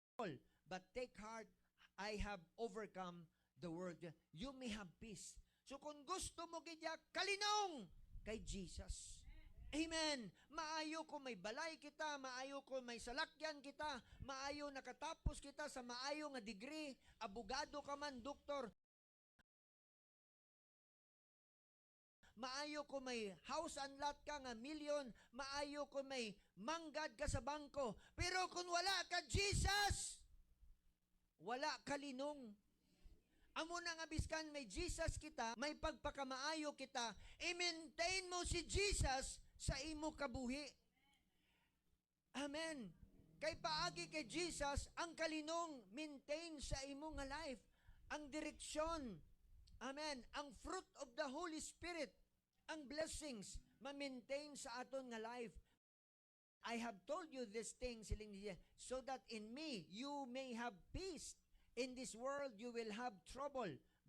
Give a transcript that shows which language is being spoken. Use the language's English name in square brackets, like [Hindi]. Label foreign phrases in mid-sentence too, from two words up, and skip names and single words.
[English] trouble. But take heart, I have overcome the world. You may have peace. [Hiligaynon] So kung gusto mo gidya, kalinong kay Jesus. Amen. Maayo ko may balay kita, maayo ko may salakyan kita, maayo nakatapos kita sa maayo nga degree, abogado ka man, doktor. Maayo ko may [English] house and lot [Hiligaynon] ka nga milyon, maayo ko may manggad ka sa bangko. Pero kung wala ka Jesus, wala ka linong. Amo na nga biskan may Jesus kita, may pagpakamaayo kita, i-maintain mo si Jesus sa imo kabuhi. Amen. Kay paagi kay Jesus, ang kalinong maintain sa imo nga life. Ang direksyon. Amen. [English] Ang fruit of the Holy Spirit. [Hiligaynon] Ang blessings, ma-maintain sa aton nga life. [English] I have told you these things, so that in me, you may have peace. In this world, you will have trouble.